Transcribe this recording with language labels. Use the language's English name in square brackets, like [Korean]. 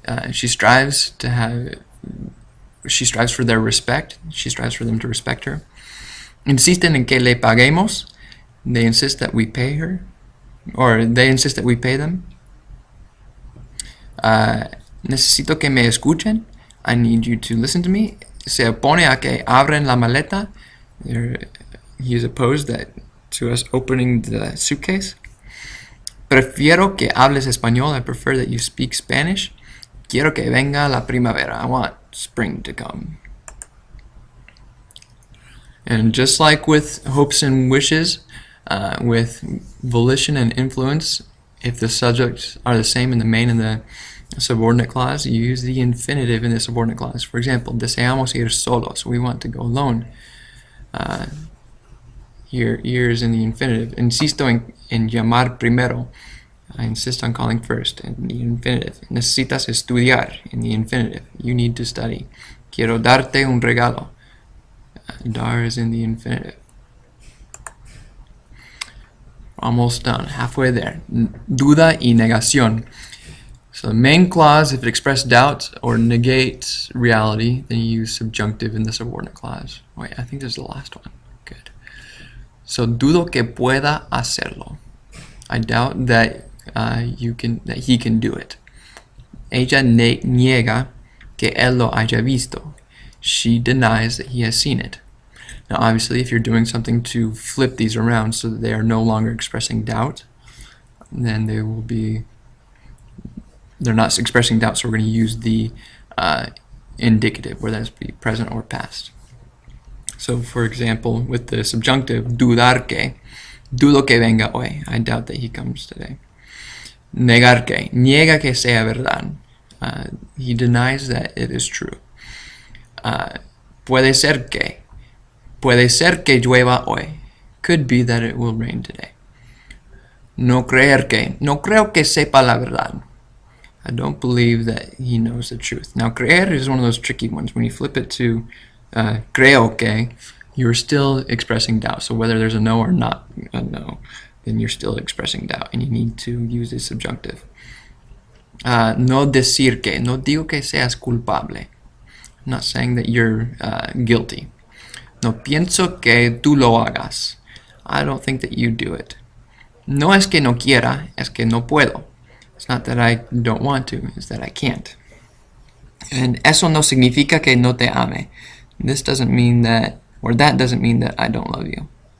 [English] She strives for their respect. She strives for them to respect her. [Spanish] Insisten en que le paguemos. [English] They insist that we pay her. Or they insist that we pay them. [Spanish] Necesito que me escuchen. [English] I need you to listen to me. [Spanish] Se opone a que abren la maleta. [English] He is opposed to us opening the suitcase. [Spanish] Prefiero que hables español. [English] I prefer that you speak Spanish. [Spanish] Quiero que venga la primavera. [English] I want spring to come. And just like with hopes and wishes, with volition and influence, if the subjects are the same in the main and the a subordinate clause, you use the infinitive in the subordinate clause. For example, [Spanish] deseamos ir solos. [English] We want to go alone. Here is in the infinitive. [Spanish] Insisto en llamar primero. [English] I insist on calling first in the infinitive. [Spanish] Necesitas estudiar [English] in the infinitive. You need to study. [Spanish] Quiero darte un regalo. [English] Dar is in the infinitive. Almost done. Halfway there. Duda y negación. So the main clause, if it expresses doubt or negates reality, then you use subjunctive in the subordinate clause. Wait, I think there's the last one. Good. So [Spanish] dudo que pueda hacerlo. [English] I doubt that he can do it. [Spanish] Ella niega que él lo haya visto. [English] She denies that he has seen it. Now obviously if you're doing something to flip these around so that they are no longer expressing doubt, then they're not expressing doubt, so we're going to use the indicative, whether that's be present or past. So for example, with the subjunctive, dudar que, [Spanish] dudo que venga hoy. [English] I doubt that he comes today. [Spanish] Negar que, niega que sea verdad. [English] He denies that it is true. [Spanish] Puede ser que llueva hoy. [English] Could be that it will rain today. [Spanish] No creer que, no creo que sepa la verdad. [English] I don't believe that he knows the truth. Now, creer is one of those tricky ones. When you flip it to creo que, you're still expressing doubt. So whether there's a no or not a no, then you're still expressing doubt, and you need to use the subjunctive. [Spanish] No decir que, no digo que seas culpable. [English] I'm not saying that you're guilty. [Spanish] No pienso que tú lo hagas. [English] I don't think that you do it. [Spanish] No es que no quiera, es que no puedo. [English] It's not that I don't want to, it's that I can't. And [Spanish] eso no significa que no te ame. [English] This doesn't mean that, or that doesn't mean that I don't love you.